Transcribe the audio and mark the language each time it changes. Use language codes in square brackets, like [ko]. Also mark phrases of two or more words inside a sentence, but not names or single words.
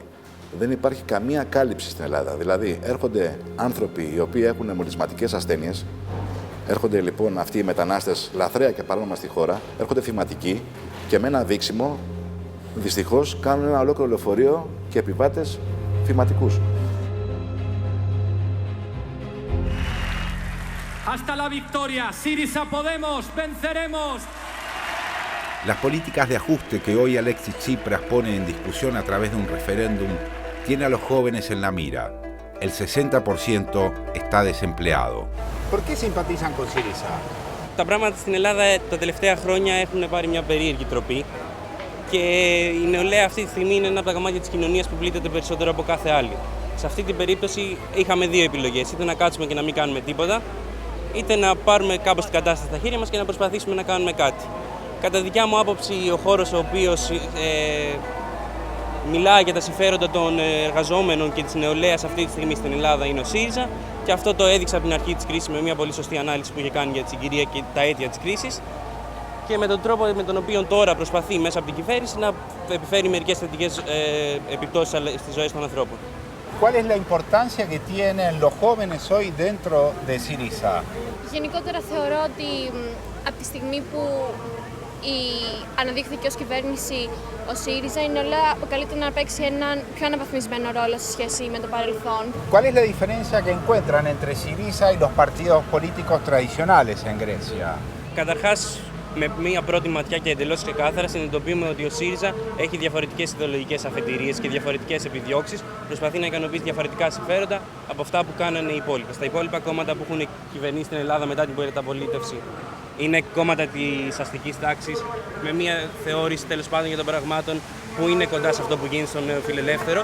[el] Δεν υπάρχει καμία κάλυψη στην Ελλάδα. Δηλαδή, έρχονται άνθρωποι οι οποίοι έχουν μολυσματικές ασθένειες, έρχονται λοιπόν αυτοί οι μετανάστες λαθρέα και παράνομα στη χώρα, έρχονται θυματικοί και με ένα δείξιμο, δυστυχώς, κάνουν ένα ολόκληρο λεωφορείο και επιβάτες θυματικούς. [es] Hasta la victoria, Syriza Podemos, venceremos. Las políticas de ajuste que hoy Alexis Tsipras pone en discusión a través de un referéndum tiene a los jóvenes en la mira. El 60% está desempleado. ¿Por qué simpatizan con Syriza? [el] Τα πράγματα στην Ελλάδα τα τελευταία χρόνια έχουν πάρει μια περίεργη τροπή και η νεολαία αυτή τη στιγμή είναι ένα από τα κομμάτια της κοινωνίας που πλήττεται περισσότερο από κάθε άλλη. Σε αυτή την περίπτωση είχαμε δύο επιλογές, είτε να κάτσουμε και να μην κάνουμε τίποτα, είτε να πάρουμε κάπως την κατάσταση στα χέρια μας και να προσπαθήσουμε να κάνουμε κάτι. Κατά δικιά μου άποψη, ο χώρος ο οποίος μιλάει για τα συμφέροντα των εργαζόμενων και της νεολαίας αυτή τη στιγμή στην Ελλάδα είναι ο ΣΥΡΙΖΑ και αυτό το έδειξε από την αρχή της κρίσης με μια πολύ σωστή ανάλυση που είχε κάνει για τη συγκυρία και τα αίτια της κρίσης και με τον τρόπο με τον οποίο τώρα προσπαθεί μέσα από την κυβέρνηση να επιφέρει μερικές θετικές επιπτώσεις στις ζωές των ανθρώπων. [es] ¿Cuál es la importancia que tienen los jóvenes hoy dentro de Syriza? [el] Γενικότερα θεωρώ ότι από τη στιγμή που αναδείχθηκε ως κυβέρνηση ο ΣΥΡΙΖΑ, η νεολαία αποκαλείται να παίξει έναν πιο αναβαθμισμένο ρόλο σε σχέση με το παρελθόν. [es] ¿Cuál es la diferencia que encuentran entre Syriza y los partidos políticos tradicionales en Grecia? [el] Καταρχάς, με μία πρώτη ματιά και εντελώς ξεκάθαρα συνειδητοποιούμε ότι ο ΣΥΡΙΖΑ έχει διαφορετικές ιδεολογικές αφετηρίες και διαφορετικές επιδιώξεις. Προσπαθεί να ικανοποιήσει διαφορετικά συμφέροντα από αυτά που κάνανε οι υπόλοιπα. Στα υπόλοιπα κόμματα που έχουν κυβερνήσει στην Ελλάδα μετά την μεταπολίτευση είναι κόμματα της αστικής τάξης, με μία θεώρηση τέλος πάντων για των πραγμάτων που είναι κοντά σε αυτό που γίνεται στο νεοφιλελεύθερο.